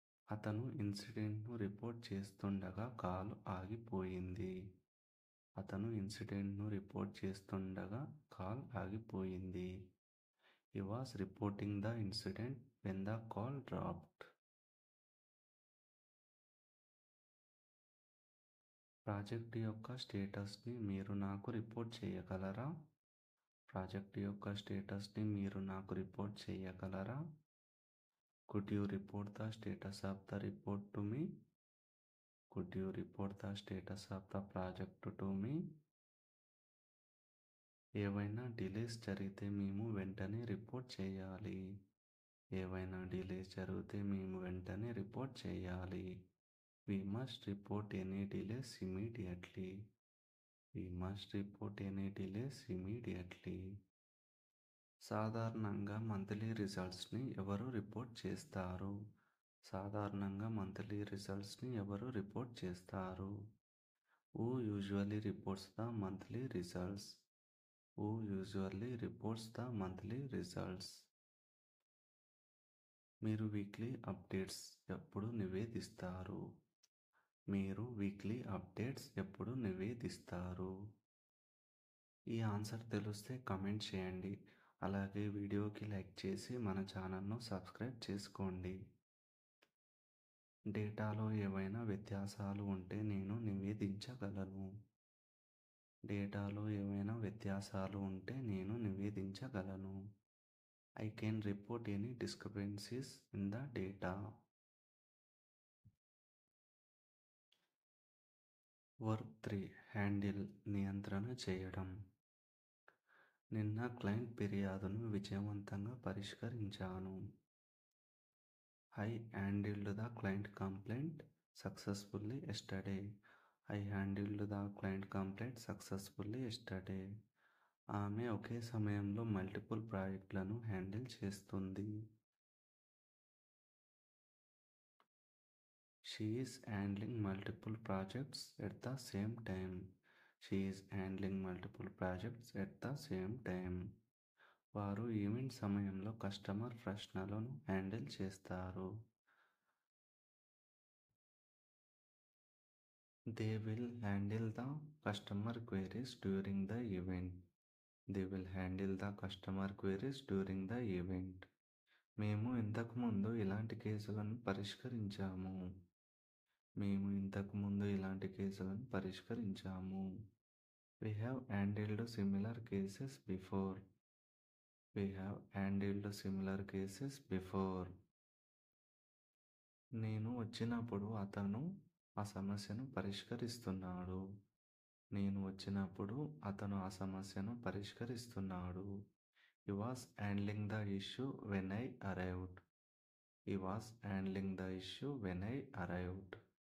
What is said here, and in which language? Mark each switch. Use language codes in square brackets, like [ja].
[te] అతను ఇన్సిడెంట్ను రిపోర్ట్ చేస్తుండగా కాల్ ఆగిపోయింది. అతను ఇన్సిడెంట్ను రిపోర్ట్ చేస్తుండగా కాల్ ఆగిపోయింది. [en] He was reporting the incident when the call dropped. [te] Project యొక్క స్టేటస్ని మీరు నాకు రిపోర్ట్ చేయగలరా? ప్రాజెక్ట్ యొక్క స్టేటస్ని మీరు నాకు రిపోర్ట్ చేయగలరా? [en] Could you report the status of the report to me? Could you report the status of the project to me? [te] ఏవైనా delays జరిగితే మేము వెంటనే రిపోర్ట్ చేయాలి. ఏవైనా డిలేస్ జరిగితే మేము వెంటనే రిపోర్ట్ చేయాలి. [en] We must report any delays immediately. We must report any delays immediately. [te] సాధారణంగా మంత్లీ రిజల్ట్స్ని ఎవరు రిపోర్ట్ చేస్తారు? సాధారణంగా మంత్లీ రిజల్ట్స్ని ఎవరు రిపోర్ట్ చేస్తారు? [en] Who usually reports the monthly results? Who usually reports the monthly results? [te] మీరు వీక్లీ అప్డేట్స్ ఎప్పుడు నివేదిస్తారు? మీరు వీక్లీ అప్డేట్స్ ఎప్పుడు నివేదిస్తారు? ఈ ఆన్సర్ తెలిస్తే కమెంట్ చేయండి. అలాగే వీడియోకి లైక్ చేసి మన ఛానల్ను సబ్స్క్రైబ్ చేసుకోండి. డేటాలో ఏవైనా వ్యత్యాసాలు ఉంటే నేను నివేదించగలను. డేటాలో ఏవైనా వ్యత్యాసాలు ఉంటే నేను నివేదించగలను. [en] I can report any discrepancies in the data. [te] Work 3 handle నియంత్రణ చేయడం. నిన్న క్లయింట్ ఫిర్యాదును విజయవంతంగా పరిష్కరించాను. [en] I handled the client complaint successfully yesterday. I handled the client complaint successfully yesterday. [te] ఆమె ఒకే సమయంలో మల్టిపుల్ ప్రాజెక్టులను హ్యాండిల్ చేస్తుంది. [en] She is handling multiple projects at the same time. She is handling multiple projects at the same time. [te] వారు event సమయంలో customer ప్రశ్నలను handle చేస్తారు. [en] They will handle the customer queries during the event. They will handle the customer queries during the event. [te] మేము ఇంతకుముందు ఇలాంటి కేసులను పరిష్కరించాము. మేము ఇంతకుముందు ఇలాంటి కేసులను పరిష్కరించాము. [en] We have handled similar cases before. We have handled similar cases before. [te] నేను వచ్చినప్పుడు అతను ఆ సమస్యను పరిష్కరిస్తున్నాడు. నేను వచ్చినప్పుడు అతను ఆ సమస్యను పరిష్కరిస్తున్నాడు. [en] He was handling the issue when I arrived. He was handling the issue when I arrived.